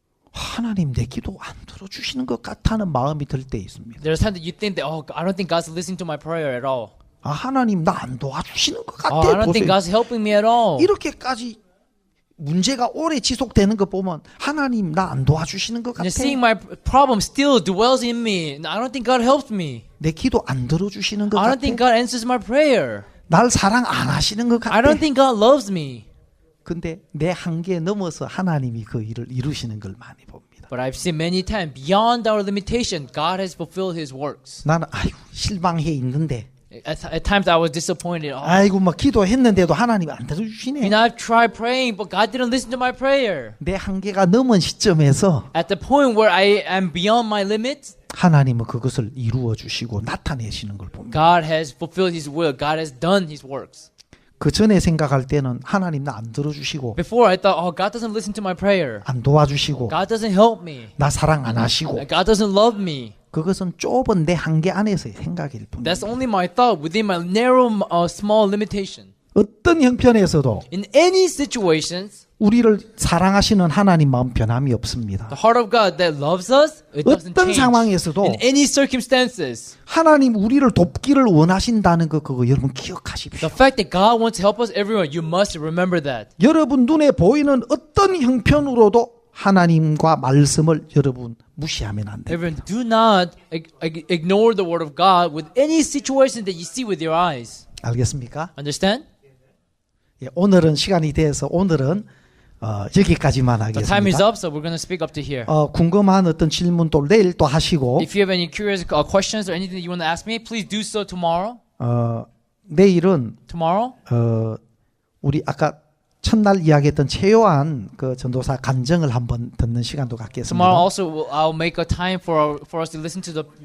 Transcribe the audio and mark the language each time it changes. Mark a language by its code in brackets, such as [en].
[ko] 하나님 내 기도 안 들어주시는 것 같다는 마음이 들 때 있습니다. [en] there's times that you think that, oh, I don't think God's listening to my prayer at all. [ko] 아 하나님 나 안 도와주시는 것 [en] Oh, I don't think [ko] 보세요. [en] God's helping me at all. [ko] 이렇게까지 문제가 오래 지속되는 거 보면 하나님 나 안 도와주시는 것 같아. [en] And seeing my problem still dwells in me. I don't think God helps me. [ko] 내 기도 안 들어주시는 것 [en] I [ko] 같아. [en] don't think God answers my prayer. [ko] 날 사랑 안 하시는 것 같아. [en] I don't think God loves me. [ko] 근데 내 한계에 넘어서 하나님이 그 일을 이루시는 걸 많이 봅니다. [en] But I've seen many times, beyond our limitation, God has fulfilled His works. [ko] 나는 아이고 실망해 있는데 [en] At times I was disappointed. Oh, [ko] 아이고 막 기도했는데도 하나님이 안 들어주시네. [en] I've tried praying, but God didn't listen to my prayer. [ko] 내 한계가 넘은 시점에서 [en] At the point where I am beyond my limits, [ko] 하나님은 그것을 이루어 주시고 나타내시는 걸 봅니다. [en] God has fulfilled His will. God has done His works. [ko] 그 전에 생각할 때는 하나님 나 안 들어주시고 [en] Before I thought, oh, God doesn't listen to my prayer. [ko] 안 도와주시고 [en] God doesn't help me. [ko] 나 사랑 안 하시고 [en] God doesn't love me. [ko] 그것은 좁은 내 한계 안에서의 생각일 뿐입니다. [en] That's only my thought within my narrow, small limitation. [ko] 어떤 형편에서도 [en] In any situations, [ko] 우리를 사랑하시는 하나님 마음 변함이 없습니다. [en] the heart of God that loves us, it doesn't [ko] 어떤 [en] change. [ko] 상황에서도 [en] In any circumstances, [ko] 하나님 우리를 돕기를 원하신다는 거 그거 여러분 기억하십시오. [en] the fact that God wants to help us, everyone, you must remember that. [ko] 여러분 눈에 보이는 어떤 형편으로도 하나님과 말씀을 여러분 무시하면 안 돼요. [en] Everyone, do not ignore the word of God with any situation that you see with your eyes. [ko] 알겠습니까? [en] Understand? [ko] 예, 오늘은 시간이 돼서 오늘은 여기까지만 [en] The time is [ko] 하겠습니다. [en] up, so we're going to speak up to here. [ko] 궁금한 어떤 질문 또 내일 또 하시고 [en] If you have any curious questions or anything that you want to ask me, please do so tomorrow. [ko] 내일은 [en] Tomorrow, [ko] 우리 아까 첫날 이야기했던 최요한 그 전도사 간증을 한번 듣는 시간도 갖겠습니다. [en] tomorrow also I'll make a time for us to listen to the